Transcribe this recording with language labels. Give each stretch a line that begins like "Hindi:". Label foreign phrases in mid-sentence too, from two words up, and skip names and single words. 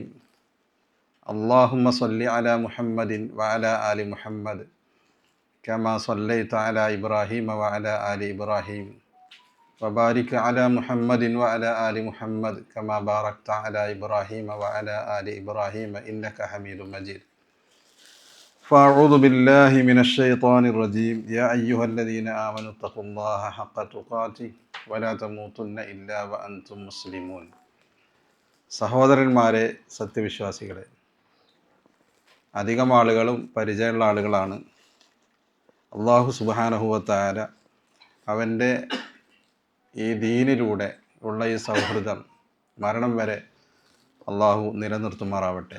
Arabic: اللهم صل على محمد وعلى آل محمد كما صليت على إبراهيم وعلى آل إبراهيم وبارك على محمد وعلى آل محمد كما باركت على إبراهيم وعلى آل إبراهيم إنك حميد مجيد. فأعوذ بالله من الشيطان الرجيم يا أيها الذين آمنوا اتقوا الله حق تقاته ولا تموتن إلا وأنتم مسلمون.
Malayalam: സഹോദരന്മാരെ, സത്യവിശ്വാസികളെ, അധികം ആളുകളും പരിചയമുള്ള ആളുകളാണ്. അല്ലാഹു
Arabic: سبحانه وتعالى
Malayalam: അവൻ്റെ ഈ ദീനിലൂടെ ഉള്ള ഈ സൗഹൃദം മരണം വരെ അല്ലാഹു നിലനിർത്തുമാറാവട്ടെ.